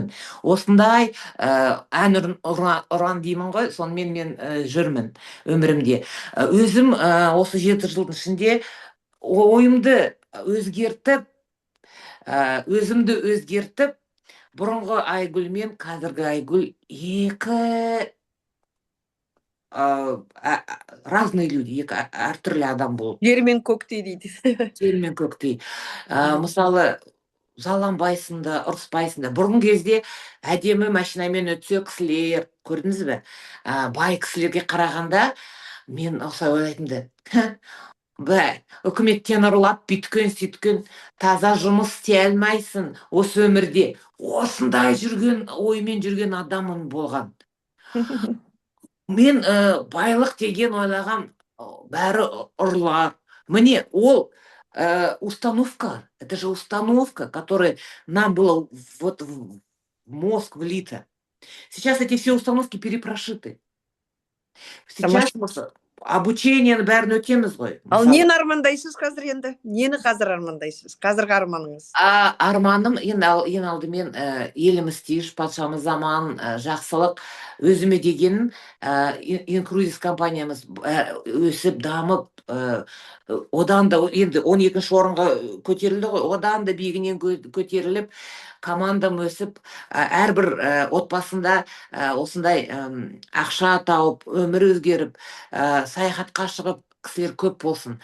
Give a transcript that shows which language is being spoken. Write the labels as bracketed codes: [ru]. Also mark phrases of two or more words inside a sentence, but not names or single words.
[kk] Осындай ән ұран деймін ғой, сонымен мен жүрмін өмірімде. Өзім осы 7 жылдың ішінде ойымды өзгертіп, өзімді өзгертіп, бұрынғы Айгүл мен қазіргі Айгүл екі [ru] разные люди, [kk] екі әртүрлі адам болып. Жер мен көктей дейді. Жер мен көктей. Мысалы, жаланбайсың да, ұрыспайсың да. Бұрын кезде әдемі машинамен өтсе кісілер, көрдіңіз бе? Бай кісілерге қарағанда мен осылай ойлайтынды. Үкіметтен ұрлап, бүйткен, таза жұмыс істей алмайсың осы өмірде. Осындай оймен жүрген адамын болған. Мен байлық деген ойлағам, бәрі ұрлар. [ru] Мне ол установка, это же установка, которая нам была вот в мозг влита. Сейчас эти все установки перепрошиты. [kk] Сейчас обучениені бәрін өтеміз ғой. Ал нені армандайсыз қазір енді? Нені қазір армандайсыз? Қазіргі арманыңыз? Арманым ең алдымен еліміз тиыш, патшамыз заман, жақсылық, өзіме деген инкрузис компаниямыз өсіп, дамып, одан да енді 12-ші орынға көтерілді ғой, одан да биігінен көтеріліп, командам өсіп, әрбір отбасында осындай ақша тауып, өмір өзгеріп, саяхатқа шығып, кісілер көп болсын.